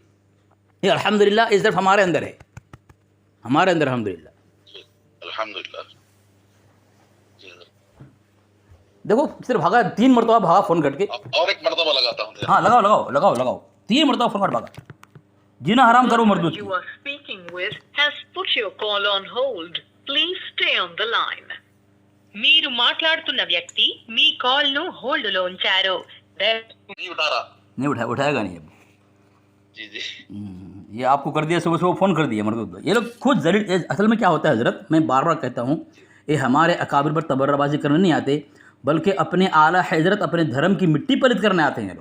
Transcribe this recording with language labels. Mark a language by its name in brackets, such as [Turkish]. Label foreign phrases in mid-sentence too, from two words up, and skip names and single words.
[Urdu] یہ الحمدللہ اس طرف ہمارے اندر ہے, ہمارے اندر الحمدللہ. دیکھو صرف بھاگا 3 مرتبہ بھاگا فون کٹ کے, اور ایک مرتبہ لگاتا ہوں. ہاں لگاؤ 3 مرتبہ فون کٹ بھاگا. جینا حرام کرو مردود کی. [Telugu] మీరు మాట్లాడుతున్న వ్యక్తి మీ కాల్ ను హోల్డ్ లో ఉంచారు. [Urdu] نہیں اٹھا رہا. نہیں اٹھائے گا نہیں اب. جی جی یہ آپ کو کر دیا، صبح صبح فون کر دیا مردود. یہ لوگ خود ذلیل. اصل میں کیا ہوتا ہے حضرت، میں بار بار کہتا ہوں، یہ ہمارے اکابر پر تبرابازی کرنے نہیں آتے، بلکہ اپنے اعلیٰ حضرت، اپنے دھرم کی مٹی پلید کرنے آتے ہیں یہ لوگ.